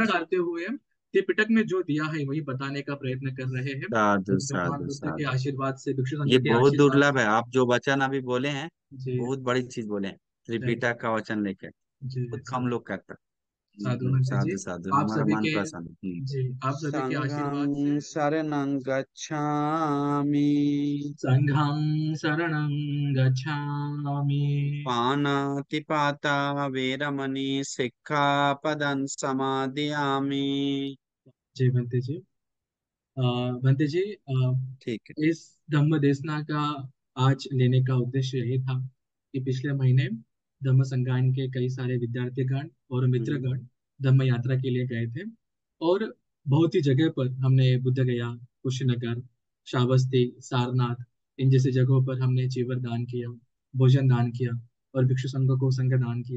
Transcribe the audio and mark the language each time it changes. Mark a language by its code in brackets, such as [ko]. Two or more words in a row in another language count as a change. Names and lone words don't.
[hi] न डालते हुए हम त्रिपिटक में जो दिया है वही बताने का प्रयत्न कर रहे हैं। साधु भगवान साधु बुद्ध के साधु। आशीर्वाद से, भिक्षु संघ ये के बहुत आशीर्वाद दुर्लभ से। है, आप जो वचन अभी बोले हैं, जी बहुत बड़ी चीज बोले हैं। थैंक त्रिपिटक का वचन लेकर जी बहुत जी। कम लोग करते हैं। साधु बंटी जी, साधु साधु, आप हमारा सभी मन के, प्रसन्न। जी आप सभी के आशीर्वाद से [pi] संघं शरणं गच्छामि। संघं शरणं गच्छामि। पानातिपाता वेरमणि सिक्खापदं समादियामि। [hi] जी बंटी जी, अ, बंटी जी, ठीक है। इस धम्म देशना का आज लेने का उद्देश्य यही था कि पिछले महीने धम्म संगायन के कई सारे विद्यार्थीगण और हम्म। मित्रगण धम्म यात्रा के लिए गए थे। और बहुत ही जगह पर हमने बुद्ध गया, कुशीनगर, श्रावस्ती, सारनाथ, इन जैसी जगहों पर हमने चीवर दान किया, भोजन दान किया और भिक्षु संघ को संघ दान किया।